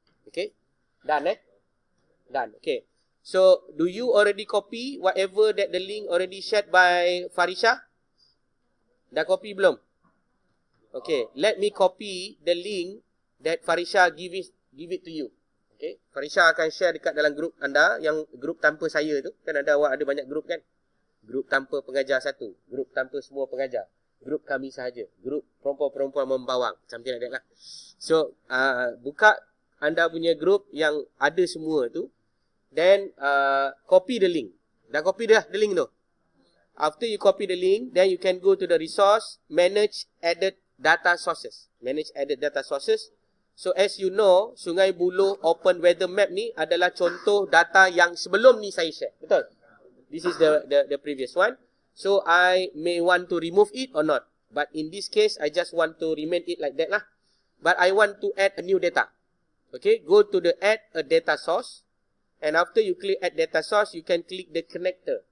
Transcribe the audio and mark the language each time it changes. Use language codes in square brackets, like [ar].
[en] Okay, done Done. Okay, so do you already copy whatever that the link already shared by Farisha? [ms] Dah copy belum? [en] Okay, let me copy the link that Farisha give it to you. [ms] Okay, Farisha akan share dekat dalam grup anda, yang grup tanpa saya tu. Kan awak ada banyak grup kan? Grup tanpa pengajar satu, grup tanpa semua pengajar, grup kami sahaja, grup perempuan-perempuan membawang, [en] something like that lah. [ms] So, buka anda punya grup yang ada semua tu, [en] then copy the link. [ms] Dah copy dah [en] the link [ms] tu? [en] After you copy the link, then you can go to the resource, manage added data sources. Manage added data sources. [ms] So as you know, Sungai Buloh Open Weather Map ni adalah contoh data yang sebelum ni saya share. Betul? [en] This is the previous one. So I may want to remove it or not. But in this case, I just want to remain it like that lah. But I want to add a new data. Okay, go to the add a data source. And after you click add data source, you can click the connector.